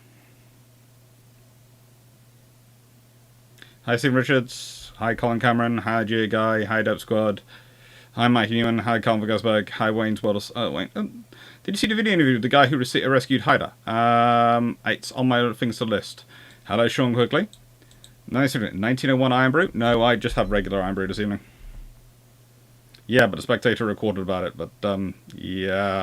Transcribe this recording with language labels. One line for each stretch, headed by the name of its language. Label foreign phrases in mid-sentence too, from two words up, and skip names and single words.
English: Hi, Steve Richards. Hi, Colin Cameron. Hi, G Guy. Hi, Dope Squad. Hi, Mike Newman. Hi, Colin Gosberg. Hi, Wayne's World. Wayne. Did you see the video interview with the guy who rescued Haida? It's on my things to list. Hello, Sean, quickly. 1901 Iron Brew? No, I just have regular Iron Brew this evening. Yeah, but the Spectator recorded about it, but, yeah.